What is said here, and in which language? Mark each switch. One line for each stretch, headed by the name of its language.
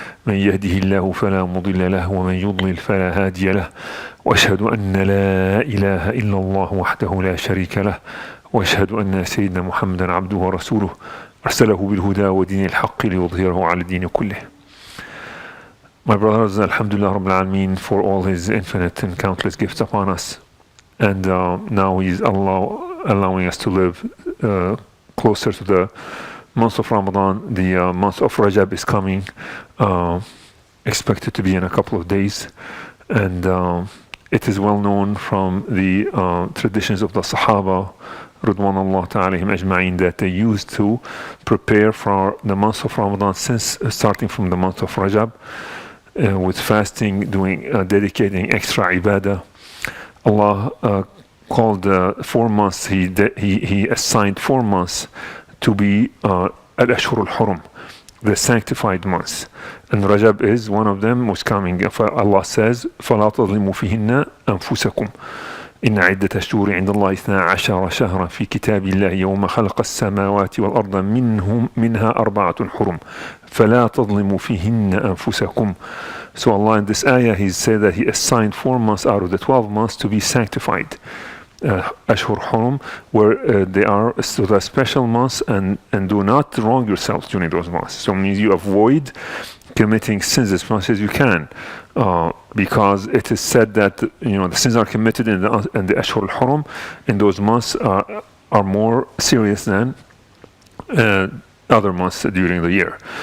Arabic: من يهده الله فلا مضل له ومن يضلل فلا هادي له، وأشهد أن لا إله إلا الله وحده لا شريك له، وأشهد أن سيدنا محمدا عبده ورسوله أرسله بالهدى ودين الحق ليظهره على الدين كله.
English: My brothers, Alhamdulillah Rabbil Alameen for all His infinite and countless gifts upon us. And now He's allowing us to live closer to the month of Ramadan, the month of Rajab is coming, expected to be in a couple of days. And it is well known from the traditions of the Sahaba, Ridwanullah ta'alayhim ajma'in, that they used to prepare for the month of Ramadan since starting from the month of Rajab, with fasting, dedicating extra ibadah. Allah called 4 months, He assigned 4 months to be Al-Ashhur al-Hurum, the sanctified months. And Rajab is one of them, was coming. Allah says,
Arabic: فَلَا تَظْلِمُوا فِيهِنَّ أَنفُسَكُمْ إن عدة الشهور عند الله 12 شهرا في كتاب الله يوم خلق السماوات والأرض منها 4 حرم فلا تظلموا فيهن أنفسكم.
English: So Allah in this ayah, He said that He assigned 4 months out of the 12 months to be sanctified. Ashhur Hurum, where they are the special months, and do not wrong yourselves during those months. So it means you avoid committing sins as much as you can, because it is said that the sins are committed in the Ashhur al-Hurum in those months are more serious than other months during the year.